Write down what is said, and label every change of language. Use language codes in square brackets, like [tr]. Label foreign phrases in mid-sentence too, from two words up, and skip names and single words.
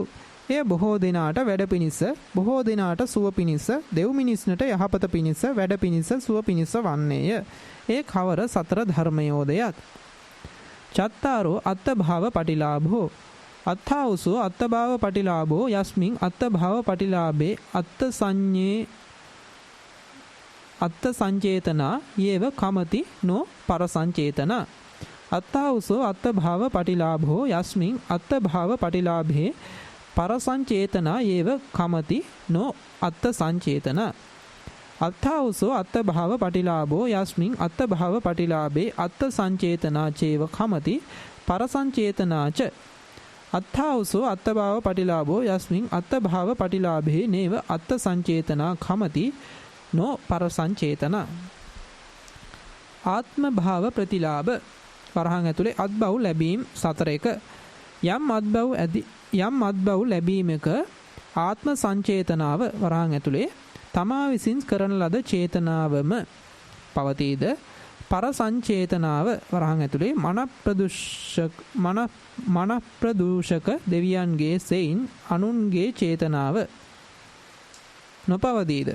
[si] එය බොහෝ දෙනාට වැඩ පිණිස බොහෝ දෙනාට සුව පිණිස දෙව් මිනිස්නට යහපත පිණිස වැඩ පිණිස සුව පිණිස වන්නේය. ඒ කවර සතර ධර්මයෝදයත්. [pi] චත්තාරෝ අත්ථ භාව පටිලාභෝ අත්ථාවසෝ අත්තභාව පටිලාභෝ යස්මින් අත්තභාව පටිලාභේ අත්ත සංඤේ අත්ත සංචේතනා යේව කමති නෝ පරසංචේතනා. අත්ථාවසෝ අත්තභාව පටිලාභෝ යස්මින් අත්තභාව පටිලාභේ පරසංචේතනා යේව කමති නෝ අත්ත සංචේතනා. අත්ථාවසෝ අත්තභාව පටිලාභෝ යස්මින් අත්තභාව පටිලාභේ අත්ත සංචේතනා චේව කමති පරසංචේතනාච. අත්ථාවසෝ අත්තභාව පටිලාභෝ යස්මින් අත්තභාව පටිලාභේ නේව අත්ත සංචේතනා කමති නෝ පරසංචේතනා. [si] ආත්ම භාව ප්‍රතිලාභ වරහන් ඇතුලේ අත්බව ලැබීම් 4ක යම් අත්බව ලැබීමක ආත්ම සංචේතනාව වරහන් ඇතුලේ තමා විසින් කරන ලද චේතනාවම පවතීද පරසංචේතනාව වරහන් ඇතුලේ මන ප්‍රදූෂක දෙවියන්ගේ සෙයින් අනුන්ගේ චේතනාව නොපවතීද.